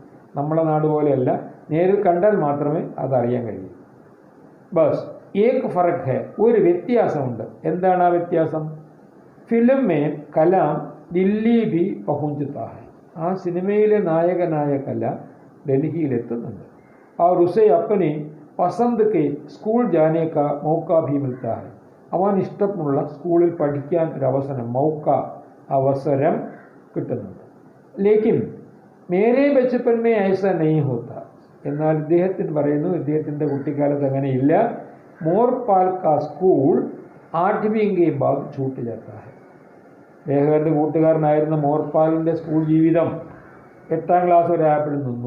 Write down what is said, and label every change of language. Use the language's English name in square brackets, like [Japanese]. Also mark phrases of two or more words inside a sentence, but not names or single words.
[Malayalam] നമ്മളെ നാട് പോലെയല്ല, നേരിൽ കണ്ടാൽ മാത്രമേ അതറിയാൻ കഴിയൂ. [Hindi] बस एक फ़र्क़ है, [Malayalam] ഒരു വ്യത്യാസമുണ്ട്. എന്താണ് ആ വ്യത്യാസം? [Hindi] फ़िल्म में कलाम दिल्ली भी पहुँचता है, [Malayalam] ആ സിനിമയിലെ നായകനായ കലാം ഡൽഹിയിലെത്തുന്നുണ്ട്. [Hindi] और उसे अपने पसंद के स्कूल जाने का मौका भी मिलता है, [Malayalam] അവൻ ഇഷ്ടമുള്ള സ്കൂളിൽ പഠിക്കാൻ ഒരു അവസരം, മൗക്ക അവസരം കിട്ടുന്നുണ്ട്. [Hindi] लेकिन मेरे बचपन में ऐसा नहीं होता, [Malayalam] എന്നാൽ ഇദ്ദേഹത്തിന് പറയുന്നു ഇദ്ദേഹത്തിൻ്റെ കുട്ടിക്കാലത്ത് അങ്ങനെയില്ല. [Hindi] मोरपाल का स्कूल आठवीं के बाद छूट जाता है, [Malayalam] അദ്ദേഹത്തിൻ്റെ കൂട്ടുകാരനായിരുന്ന മോർപാലിൻ്റെ സ്കൂൾ ജീവിതം 8ാം ക്ലാസ് വരെ ആയപ്പോഴും നിന്നു.